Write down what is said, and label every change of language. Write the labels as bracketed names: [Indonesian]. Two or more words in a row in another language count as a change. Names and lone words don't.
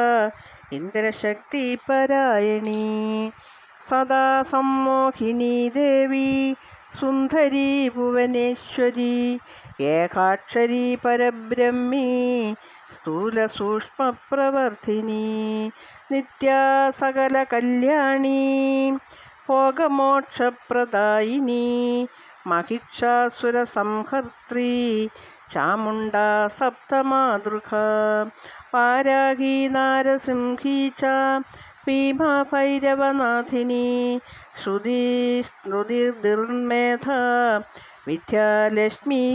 [Sanskrit] ഇന്ദ്രശക്തിപരായണീ സദാ സമ്മോഹിനി ദേവി സുന്ദരീ ഭുവനേശ്വരി ഏകാക്ഷരീ പരബ്രഹ്മീ സ്ഥൂലസൂക്ഷ്മപ്രവർത്തിനി നിത്യാ സകല കല്യാണീ ഭോഗമോക്ഷപ്രദായിനി महिषासुरसंहर्त्री चामुण्डा सप्तमातृका वाराही नारसिंही च भीमा भैरवनाथिनी श्रुतिर्निर्मेधा विद्यालक्ष्मी